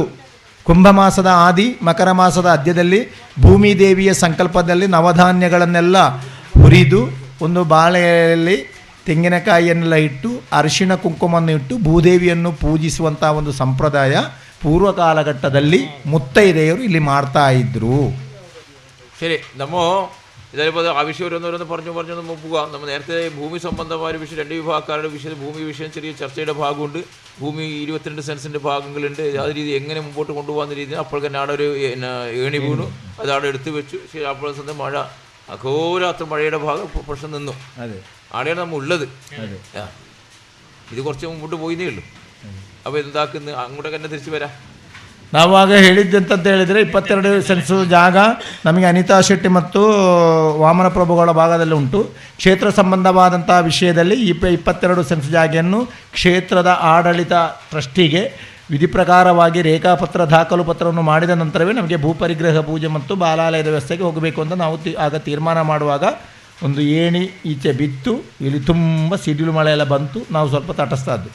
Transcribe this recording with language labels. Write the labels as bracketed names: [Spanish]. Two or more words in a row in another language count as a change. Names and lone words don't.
[Kannada] ಕುಂಭಮಾಸದ ಆದಿ, ಮಕರ ಮಾಸದ ಅಂತ್ಯದಲ್ಲಿ ಭೂಮಿ ದೇವಿಯ ಸಂಕಲ್ಪದಲ್ಲಿ ನವಧಾನ್ಯಗಳನ್ನೆಲ್ಲ ಹುರಿದು ಒಂದು ಬಾಳೆಯಲ್ಲಿ ತೆಂಗಿನಕಾಯಿಯನ್ನೆಲ್ಲ ಇಟ್ಟು ಅರಿಶಿಣ ಕುಂಕುಮವನ್ನು ಇಟ್ಟು ಭೂದೇವಿಯನ್ನು ಪೂಜಿಸುವಂಥ ಒಂದು ಸಂಪ್ರದಾಯ ಪೂರ್ವ ಕಾಲಘಟ್ಟದಲ್ಲಿ ಮುತ್ತೈದೆಯರು ಇಲ್ಲಿ ಮಾಡ್ತಾ ಇದ್ರು. [Malayalam] ശരി, നമ്മോ ഇതേപോലെ ആവശ്യം ഓരോന്നോരോന്ന് പറഞ്ഞു നമ്മൾ പോകാം. നമ്മൾ നേരത്തെ ഭൂമി സംബന്ധമായ വിഷയം 2 വിഭാഗക്കാരുടെ വിഷയം, ഭൂമി വിഷയം ചെറിയ ചർച്ചയുടെ ഭാഗമുണ്ട്. ഭൂമി 22 സെൻസിൻ്റെ ഭാഗങ്ങളുണ്ട്. ആ രീതി എങ്ങനെ മുമ്പോട്ട് കൊണ്ടുപോകാവുന്ന രീതിയിൽ അപ്പോൾ തന്നെ അവിടെ ഒരു ഏണി വീണു, അത് അവിടെ എടുത്തു വെച്ചു. ശരി, അപ്പോൾ സ്വന്തം മഴ അഘോരാത്ര മഴയുടെ ഭാഗം പ്രശ്നം നിന്നു. അവിടെയാണ് നമ്മൾ ഉള്ളത്. ഇത് കുറച്ച് മുമ്പോട്ട് പോയിന്നേ ഉള്ളൂ. അപ്പോൾ എന്താക്കുന്നു, അങ്ങോട്ടൊക്കെ തന്നെ തിരിച്ചു വരാം. [Kannada] ನಾವಾಗ ಹೇಳಿದ್ದಂತ ಹೇಳಿದರೆ 22 ಸೆನ್ಸು ಜಾಗ ನಮಗೆ ಅನಿತಾ ಶೆಟ್ಟಿ ಮತ್ತು ವಾಮನ ಪ್ರಭುಗಳ ಭಾಗದಲ್ಲಿ ಉಂಟು. ಕ್ಷೇತ್ರ ಸಂಬಂಧವಾದಂಥ ವಿಷಯದಲ್ಲಿ 22 ಸೆನ್ಸ್ ಜಾಗೆಯನ್ನು ಕ್ಷೇತ್ರದ ಆಡಳಿತ ಟ್ರಸ್ಟಿಗೆ ವಿಧಿ ಪ್ರಕಾರವಾಗಿ ರೇಖಾಪತ್ರ ದಾಖಲು ಪತ್ರವನ್ನು ಮಾಡಿದ ನಂತರವೇ ನಮಗೆ ಭೂಪರಿಗ್ರಹ ಪೂಜೆ ಮತ್ತು ಬಾಲಾಲಯದ ವ್ಯವಸ್ಥೆಗೆ ಹೋಗಬೇಕು ಅಂತ ನಾವು ಆಗ ತೀರ್ಮಾನ ಮಾಡುವಾಗ ಒಂದು ಏಣಿ ಈಚೆ ಬಿತ್ತು, ಇಲ್ಲಿ ತುಂಬ ಸಿಡಿಲು ಮಳೆ ಎಲ್ಲ ಬಂತು, ನಾವು ಸ್ವಲ್ಪ ತಟಸ್ಥದ್ದು.